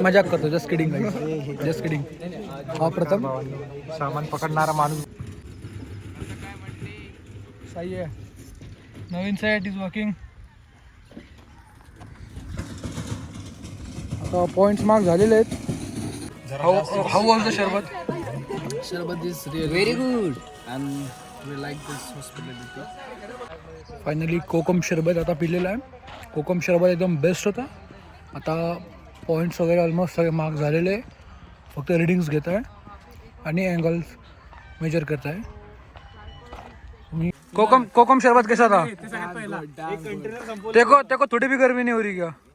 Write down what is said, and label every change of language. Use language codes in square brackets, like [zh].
[mr] मजाक करतो, [en] Just kidding just kidding. [mr] हा प्रथम सामान पकडणारा माणूस साई आहे. नवीन [en] Site is walking. [mr] आता पॉईंट्स मार्क झालेले आहेत. [en] How was the sharbat? Sharbat is really very good and we like this hospitality. [mr] Finally कोकम शरबत आता पिलेला आहे. कोकम शरबत एकदम बेस्ट होता. आता पॉईंट्स वगैरे ऑलमोस्ट सगळे मार्क झालेले आहे. फक्त रिडिंग्स घेत आहे आणि अँगल्स मेजर करत आहे. [hi] कोकम शरबत कैसा था? देखो थोड़ी भी गर्मी नहीं हो रही क्या?